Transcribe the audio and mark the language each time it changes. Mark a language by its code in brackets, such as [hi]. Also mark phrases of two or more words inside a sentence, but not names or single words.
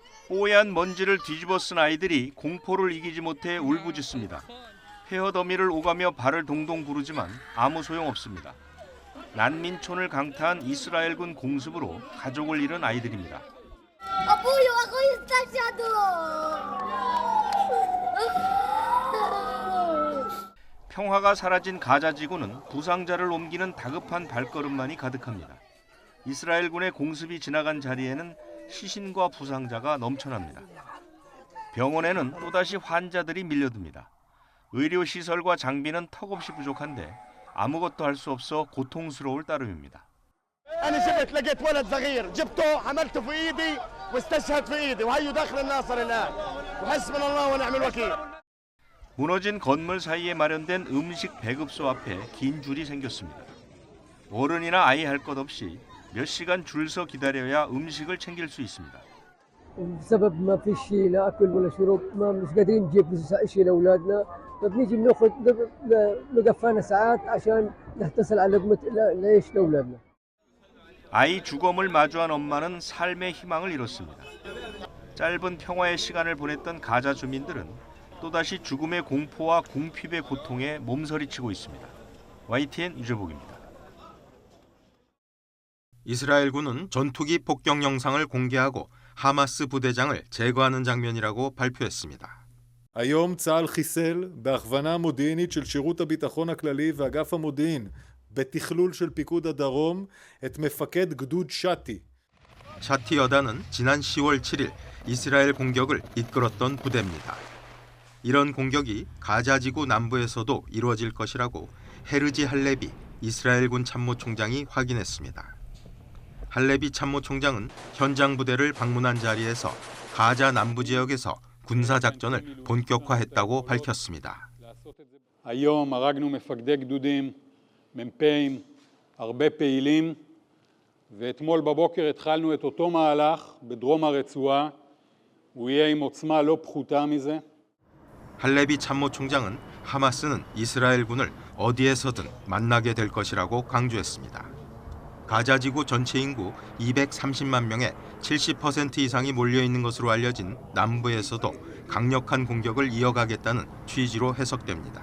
[ko] 뽀얀 먼지를 뒤집어 쓴 아이들이 공포를 이기지 못해 울부짖습니다. 폐허 더미를 오가며 발을 동동 구르지만 아무 소용없습니다. 난민촌을 강타한 이스라엘군 공습으로 가족을 잃은 아이들입니다. [ar] أبوي وأخوي استشهدوا. [ko] 평화가 사라진 가자 지구는 부상자를 옮기는 다급한 발걸음만이 가득합니다. 이스라엘군의 공습이 지나간 자리에는 시신과 부상자가 넘쳐납니다. 병원에는 또다시 환자들이 밀려듭니다. 의료시설과 장비는 턱없이 부족한데 아무것도 할 수 없어 고통스러울 따름입니다. [ar] أنا شفت لقيت ولد صغير جبته حملته في إيدي واستشهد في إيدي وهيو داخل الناصر الآن وحسبنا الله ونعم الوكيل. [ko] 무너진 건물 사이에 마련된 음식 배급소 앞에 긴 줄이 생겼습니다. 어른이나 아이 할 것 없이 몇 시간 줄 서 기다려야 음식을 챙길 수 있습니다. [ar] بسبب ما في شيء لا اكل ولا شرب ما مش قادرين نجيب شيء لاولادنا فبنيجي بناخذ نقفانا ساعات عشان نحتصل على لقمه العيش لاولادنا. [ko] 아이 주검을 마주한 엄마는 삶의 희망을 잃었습니다. 짧은 평화의 시간을 보냈던 가자 주민들은 또다시 죽음의 공포와 궁핍의 고통에 몸서리치고 있습니다. YTN 유재복입니다. 이스라엘군은 전투기 폭격 영상을 공개하고 하마스 부대장을 제거하는 장면이라고 발표했습니다. [he] היום צה"ל חיסל בהכוונה מודיעינית של שירות הביטחון הכללי ואגף המודיעין בתכלול של פיקוד הדרום את מפקד גדוד שתי. [ko] 샤티 여단은 지난 10월 7일 이스라엘 공격을 이끌었던 부대입니다. 이런 공격이 가자지구 남부에서도 이루어질 것이라고 헤르지 할레비 이스라엘군 참모총장이 확인했습니다. 할레비 참모총장은 현장 부대를 방문한 자리에서 가자 남부 지역에서 군사작전을 본격화했다고 밝혔습니다. [he] היום הרגנו מפקדי גדודים, מ"פים, הרבה פעילים, ואתמול בבוקר התחלנו את אותו מהלך בדרום הרצועה. הוא יהיה עם עוצמה לא פחותה מזה. [ko] 할레비 참모총장은 하마스는 이스라엘군을 어디에서든 만나게 될 것이라고 강조했습니다. 가자지구 전체 인구 230만 명의 70% 이상이 몰려있는 것으로 알려진 남부에서도 강력한 공격을 이어가겠다는 취지로 해석됩니다.